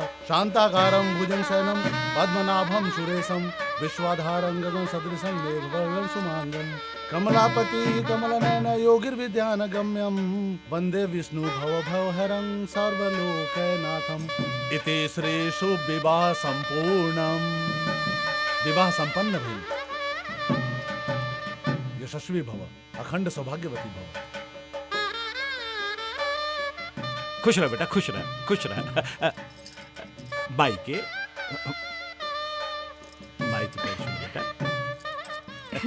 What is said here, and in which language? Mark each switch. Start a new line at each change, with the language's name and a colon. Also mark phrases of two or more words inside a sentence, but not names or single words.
Sanskrit: शांताकारं भुजंगशयनं पद्मनाभं सुरेशं, विश्वाधारं गगन सदृशं मेघवर्णं शुभांगं, कमलापति कमलनयन योगिर्विद्यानगम्यं, वंदे विष्णु भवभयहरं सर्वलोकनाथं। इति श्री शुभ विवाह संपूर्णम।
Bhojpuri: विवाह संपन्न भइल।
Sanskrit: यशस्वी भव, अखंड सौभाग्यवती भव।
Bhojpuri: खुश रह बेटा, खुश रह, खुश रह। माई के पैर छू बेटा।